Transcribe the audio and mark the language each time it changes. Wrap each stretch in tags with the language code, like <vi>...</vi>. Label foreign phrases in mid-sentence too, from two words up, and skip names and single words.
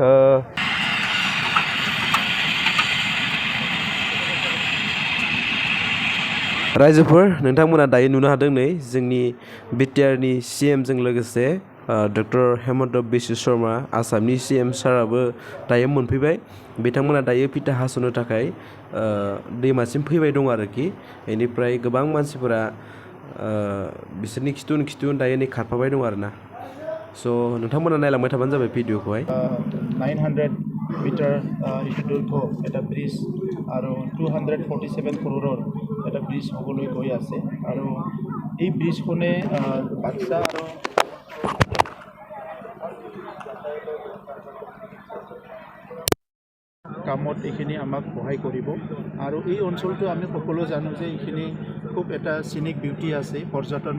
<brx>रायजोफोर नोंथांमोना दायो नुनो हादों नै जोंनि बिटिआरनि सीएमजों लोगोसे डक्टर हेमन्त बिश्व शर्मा आसामनि सीएम साराबो दायो मोनफैबाय बिथांमोना दायो फिथा हास'नो थाखाय दैमासिम फैबाय दं आरोखि इनिफ्राय गोबां मानसिफोरा बिसोरनि खिथुन दायो नै खारफाबाय दं आरोना स' नोंथांमोना नायलांबाय थाबानो जाबाय भिडिअखौहाय</brx> <as>900 মিটাৰ ইটো দৈৰ্ঘ্য এটা ব্ৰিজ আৰু 247 কৰোৰৰ এটা ব্ৰিজ হ'বলৈ গৈ আছে আৰু এই ব্ৰিজখনে বাক্সা আৰু কামত এইখিনি আমাক সহায় কৰিব আৰু এই অঞ্চলটো আমি সকলো জানো যে এইখিনি খুব এটা</as> <en>scenic beauty</en> <as>আছে পৰ্যটন</as>